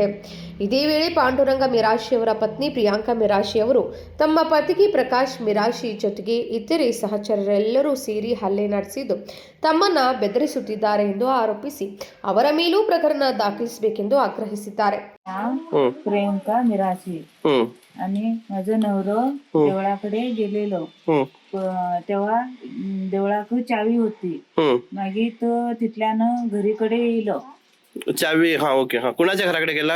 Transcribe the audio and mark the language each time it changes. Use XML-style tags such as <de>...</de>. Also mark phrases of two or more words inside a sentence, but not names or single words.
<kn>ಇದೇ ವೇಳೆ ಪಾಂಡುರಂಗ ಮಿರಾಶಿ ಅವರ ಪತ್ನಿ ಪ್ರಿಯಾಂಕಾ ಮಿರಾಶಿ ಅವರು ತಮ್ಮ ಪತಿಗೆ ಪ್ರಕಾಶ್ ಮಿರಾಶಿ ಜೊತೆಗೆ ಇತರೆ ಸಹಚರರೆಲ್ಲರೂ ಸೇರಿ ಹಲ್ಲೆ ನಡೆಸಿದ್ದು ತಮ್ಮನ್ನ ಬೆದರಿಸುತ್ತಿದ್ದಾರೆ ಎಂದು ಆರೋಪಿಸಿ ಅವರ ಮೇಲೂ ಪ್ರಕರಣ ದಾಖಲಿಸಬೇಕೆಂದು ಆಗ್ರಹಿಸಿದ್ದಾರೆ.</kn> <mr>प्रियंका मिराशी आणि माझं नवरं देवळाकडे गेलेलो. तेव्हा देवळाकडे चावी होती. मागीर तो तिथल्यानं घरीकडे येयलो. चावी हा ओके हा कुणाच्या घराकडे गेला?</mr>